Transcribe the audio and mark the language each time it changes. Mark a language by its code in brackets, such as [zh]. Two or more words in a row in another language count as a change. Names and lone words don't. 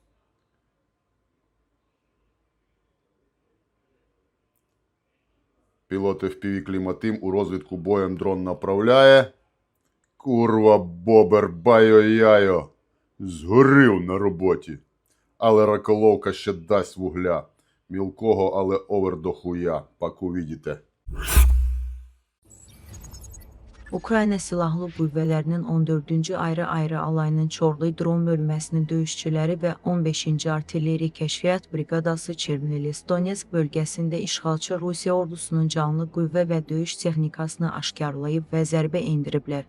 [uk] Пілот FPV Кліматим у розвідку боєм дрон направляє. Курва, бобер, байо-яйо. Згорів на роботі. Але раколовка ще дасть вугля. Мілкого, але овер до хуя. Пак увидите. [az] Ukrayna Silahlı Qüvvələrinin 14-cü ayrı-ayrı alayının Çorlu dron bölməsinin döyüşçüləri və 15-ci Artilleriya Kəşfiyyat Briqadası Çernilis Donetsk bölgəsində işğalçı Rusiya ordusunun canlı qüvvə və döyüş texnikasını aşkarlayıb və zərbə endiriblər.